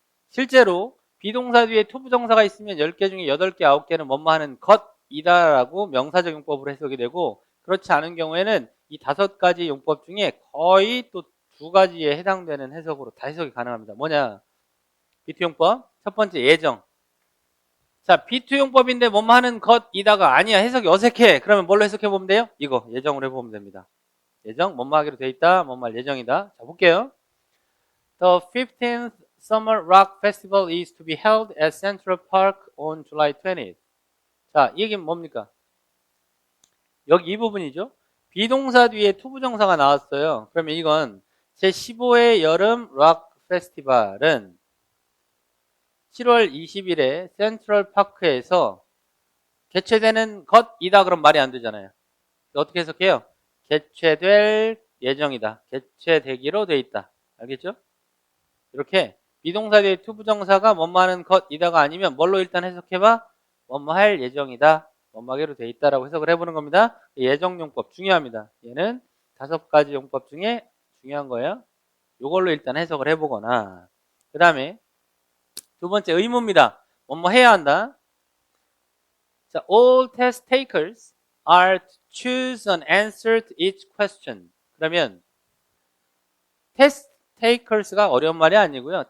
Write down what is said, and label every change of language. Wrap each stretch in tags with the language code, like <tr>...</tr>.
<ko>실제로 비동사 뒤에 투부정사가 있으면 10개 중에 8개, 9개는 뭐뭐 하는 것이다라고 명사적 용법으로 해석이 되고 그렇지 않은 경우에는 이 5가지 용법 중에 거의 또 2가지에 해당되는 해석으로 다 해석이 가능합니다. 뭐냐? 비투 용법. 첫 번째 예정. 자, 비투 용법인데 뭐뭐 하는 것이다가 아니야. 해석이 어색해. 그러면 뭘로 해석해 보면 돼요? 이거 예정으로 해보면 됩니다. 예정, 뭐뭐 하기로 돼 있다. 뭐뭐 할 예정이다. 자, 볼게요.</ko> <en>The 15th Summer Rock Festival is to be held at Central Park on July 20th.</en> <ko>자, 이 얘기는 뭡니까? 여기 이 부분이죠. 비동사 뒤에 투부정사가 나왔어요. 그러면 이건 제15회 여름 락 페스티벌은 7월 20일에 센트럴 파크에서 개최되는 것이다. 그럼 말이 안 되잖아요. 어떻게 해석해요? 개최될 예정이다. 개최되기로 돼 있다. 알겠죠? 이렇게 비동사 뒤에 투부정사가 뭐뭐 하는 것이다가 아니면 뭘로 일단 해석해봐? 뭐뭐 할 예정이다. 뭐뭐 하기로 돼 있다라고 해석을 해보는 겁니다. 예정용법 중요합니다. 얘는 5가지 용법 중에 중요한 거예요. 이걸로 일단 해석을 해보거나 그 다음에 두 번째 의무입니다. 뭐뭐 해야 한다.</ko> <en>자, all test takers are to choose an answer to each question.</en> <ko>그러면 test takers가 어려운 말이 아니고요.</ko>